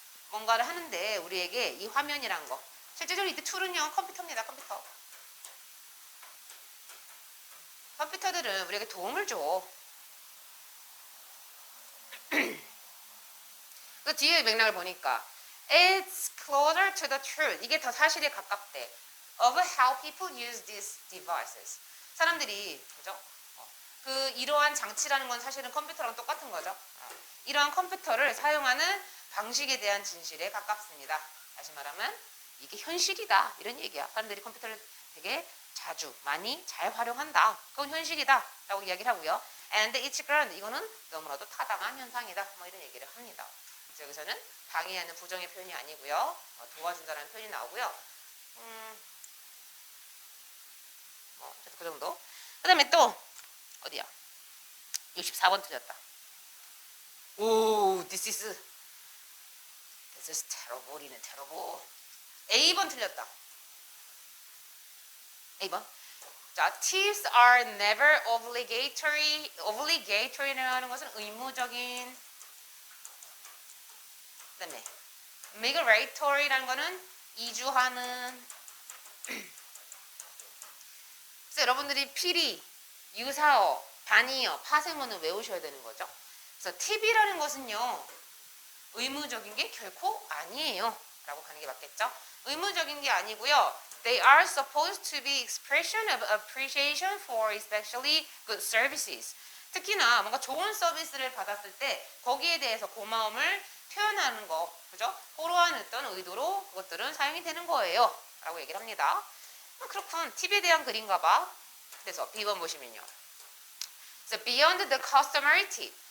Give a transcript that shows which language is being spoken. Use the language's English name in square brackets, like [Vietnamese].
[Korean] 뭔가를 하는데 우리에게 이 화면이란 거. 실제적으로 이때 툴은요, 컴퓨터입니다. 컴퓨터. 컴퓨터들은 우리에게 도움을 줘. 그 뒤에 맥락을 보니까 [English] it's closer to the truth. [Korean] 이게 더 사실에 가깝대. [English] of how people use these devices. [Korean] 사람들이 그죠? 그 이러한 장치라는 건 사실은 컴퓨터랑 똑같은 거죠. 이러한 컴퓨터를 사용하는 방식에 대한 진실에 가깝습니다. 다시 말하면 이게 현실이다 이런 얘기야. 사람들이 컴퓨터를 되게 자주 많이 잘 활용한다. 그건 현실이다 라고 이야기를 하고요. [English] And it's grand. [Korean] 이거는 너무나도 타당한 현상이다. 뭐 이런 얘기를 합니다. 그래서 여기서는 방해하는 부정의 표현이 아니고요. 도와준다는 표현이 나오고요. 그 정도. 그 다음에 또 어디야? 64번 틀렸다. [English] 오, this is terrible. [Korean] 이는 terrible. A번 틀렸다. A번. [English] 자, tips are never obligatory. [Korean] obligatory라는 것은 의무적인. 그다음에 migratory라는 것은 이주하는. 그래서 여러분들이 필히 유사어, 반의어, 파생어는 외우셔야 되는 거죠. 그래서 팁이라는 것은요, 의무적인 게 결코 아니에요. 라고 가는 게 맞겠죠. 의무적인 게 아니고요. [English] They are supposed to be expression of appreciation for especially good services. [Korean] 특히나 뭔가 좋은 서비스를 받았을 때 거기에 대해서 고마움을 표현하는 거, 그죠? 그러한 어떤 의도로 그것들은 사용이 되는 거예요. 라고 얘기를 합니다. 그렇군. 팁에 대한 글인가 봐. 그래서 B번 보시면요. [English] So beyond the customary tip.